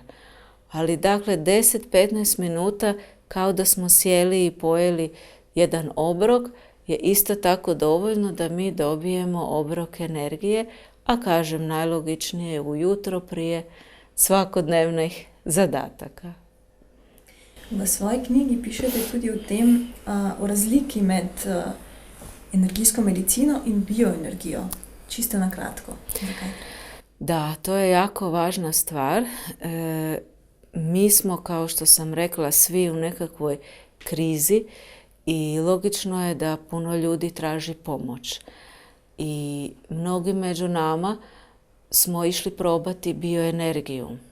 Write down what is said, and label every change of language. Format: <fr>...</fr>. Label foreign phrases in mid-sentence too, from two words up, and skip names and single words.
<hr>Ali dakle 10-15 minuta kao da smo sjeli i pojeli jedan obrok je isto tako dovoljno da mi dobijemo obrok energije, a kažem najlogičnije je ujutro prije svakodnevnih zadataka.</hr> <sl>V svoji knjigi pišete tudi o razliki med energijsko medicino in bioenergijo. Čisto na kratko. Zakaj?</sl> <hr>Da, to je jako važna stvar. Mi smo, kao što sam rekla, svi u nekakvoj krizi i logično je da puno ljudi traži pomoć. I mnogi među nama smo išli probati bioenergiju.</hr>